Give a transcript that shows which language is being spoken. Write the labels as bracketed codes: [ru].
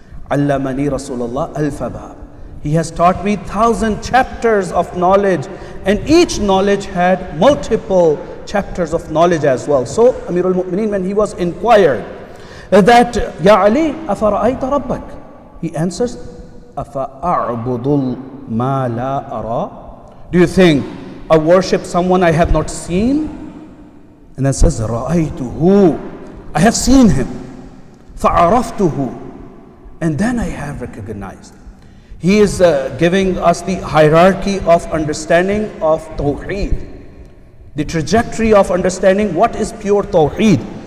[ar] علمني رسول الله الفباب. [en] He has taught me 1,000 chapters of knowledge, and each knowledge had multiple chapters of knowledge as well. So Amirul Mu'mineen, when he was inquired that, Ya Ali, [ar] أَفَرَأَيْتَ رَبَّكَ? [en] He answers, [ar] أَفَأَعْبُدُ مَا لَا أَرَى? [en] Do you think I worship someone I have not seen? And then says, [ar] رَأَيْتُهُ. [en] I have seen him. [ar] فَعَرَفْتُهُ. [en] And then I have recognized. He is giving us the hierarchy of understanding of Tawheed, the trajectory of understanding what is pure Tawheed.